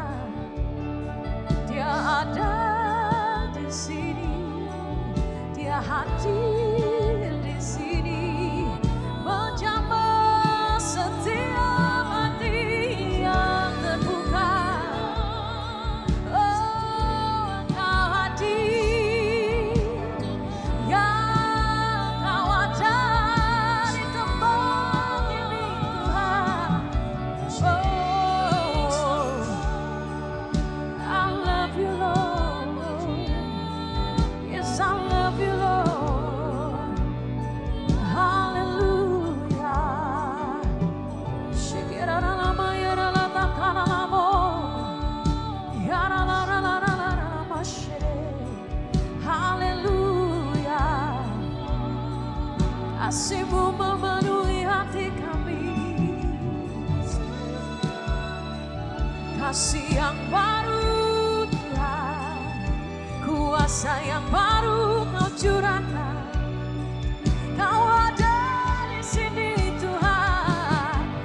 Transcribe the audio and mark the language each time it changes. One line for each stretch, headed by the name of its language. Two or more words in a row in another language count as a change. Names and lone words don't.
Indonesian: Dia ada di sini, Dia hadir di sini, menjamah setiap hati yang terbuka. Oh, Engkau hadir, ya Engkau ada di tempat ini Tuhan.
English: Oh, I love you Lord. Yes, I love you Lord. Hallelujah. Shikiraralama yaralatakaralamo. Yaralalalalalalama shire. Hallelujah.
Indonesian: Kasih-Mu memenuhi hati kami. Kasih yang baru Tuhan, kuasa yang baru Kau curahkan. Kau ada di sini Tuhan.